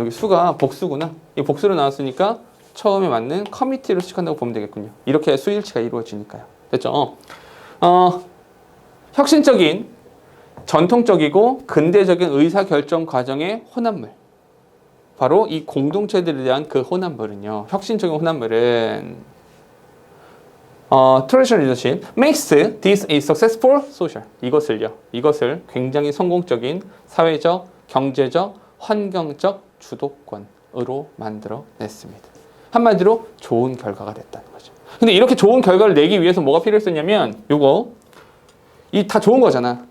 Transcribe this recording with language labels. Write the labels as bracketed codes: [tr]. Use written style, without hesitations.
[ko] 여기 수가 복수구나. 이 복수로 나왔으니까 처음에 맞는 커미티로 시작한다고 보면 되겠군요. 이렇게 수일치가 이루어지니까요. 됐죠? 혁신적인 전통적이고 근대적인 의사결정 과정의 혼합물. 바로 이 공동체들에 대한 그 혼합물은요. 혁신적인 혼합물은 [en] traditional leadership makes this a successful social. [ko] 이것을 굉장히 성공적인 사회적, 경제적, 환경적 주도권으로 만들어냈습니다. 한마디로 좋은 결과가 됐다는 거죠. 근데 이렇게 좋은 결과를 내기 위해서 뭐가 필요했었냐면 이 다 좋은 거잖아.